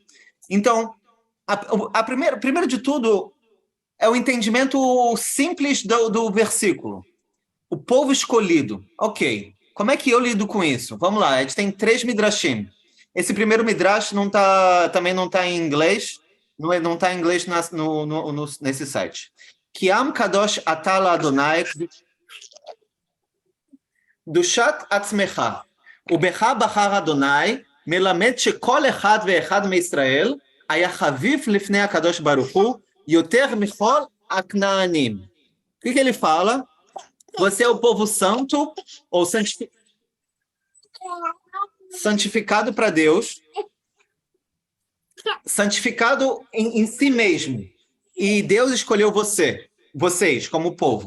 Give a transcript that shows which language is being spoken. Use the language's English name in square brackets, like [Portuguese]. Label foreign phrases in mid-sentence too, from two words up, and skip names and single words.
[Portuguese] Então, primeiro de tudo, é o entendimento simples do versículo. O povo escolhido. Ok. Como é que eu lido com isso? Vamos lá, a gente tem 3 midrashim. Esse primeiro midrash também não está em inglês, não está em inglês nesse site. [Hebrew] כי עם קדוש אתה לה' קדושת עצמך ובך בחר אדוני מלמד שכל אחד ואחד miשראל היה חביב לפני הקדוש ברוך הוא יותר מכל הכנענים. [Portuguese] O que ele fala? Você é o povo santo ou santificado para Deus, santificado em si mesmo. E Deus escolheu vocês como povo.